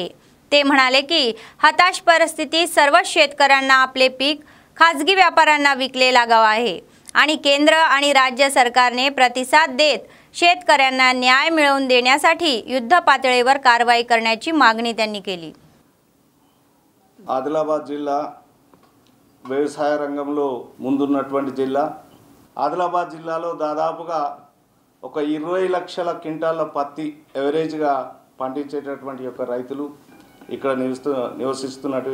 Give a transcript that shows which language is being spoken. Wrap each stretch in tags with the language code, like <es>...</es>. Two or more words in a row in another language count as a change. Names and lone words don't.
<mr>ते म्हणाले की हताश परिस्थितीत सर्व शेतकऱ्यांना आपले पीक खाजगी व्यापाऱ्यांना विकले लागाव आहे आणि केंद्र आणि राज्य सरकारने प्रतिसाद देत शेतकऱ्यांना न्याय मिळवून देण्यासाठी युद्ध पातळीवर कारवाई करण्याची मागणी त्यांनी केली.</mr> <te>ఆదిలాబాద్ జిల్లా వ్యవసాయ రంగంలో ముందున్నటువంటి జిల్లా. ఆదిలాబాద్ జిల్లాలో దాదాపుగా ఒక 20 లక్షల క్వింటాల పత్తి ఎవరేజ్గా పండించేటటువంటి యొక్క రైతులు ఇక్కడ నివసిస్తున్నట్టు.</te>